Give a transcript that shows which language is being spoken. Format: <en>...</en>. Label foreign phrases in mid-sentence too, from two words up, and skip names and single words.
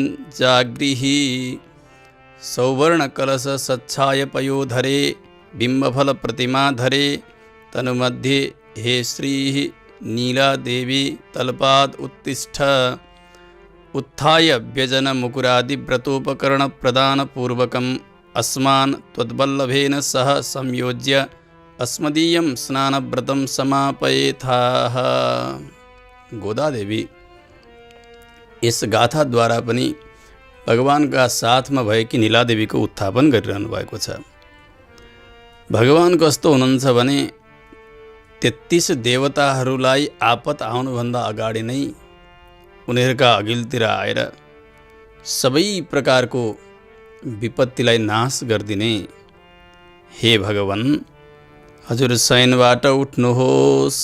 <sa>जागृहि सौवर्ण कलश सच्छाय पयोधरे बिंबफल प्रतिमाधरे तनुमध्ये हे श्री नीला देवी तलपाद उत्तिष्ठ उत्थाय व्यजन मुकुरादि व्रतोपकरण प्रदान पूर्वकम् अस्मान् त्वद्वल्लभेन सह संयोज्य अस्मदीयं स्नानव्रतं समापयेथाः।</sa> <ne>गोदा देवी यस गाथा द्वारा पनि भगवानका साथमा भएकी नीला देवीको उत्थापन गरिरहनु भएको छ। भगवान कस्तो हुनुहुन्छ भने 33 देवताहरूलाई आपत आउनुभन्दा अगाडि नै उनीहरूका अघिल्तिर आएर सबै प्रकारको विपत्तिलाई नाश गरिदिने हे भगवान हजुर शयनबाट उठ्नुहोस्।</ne>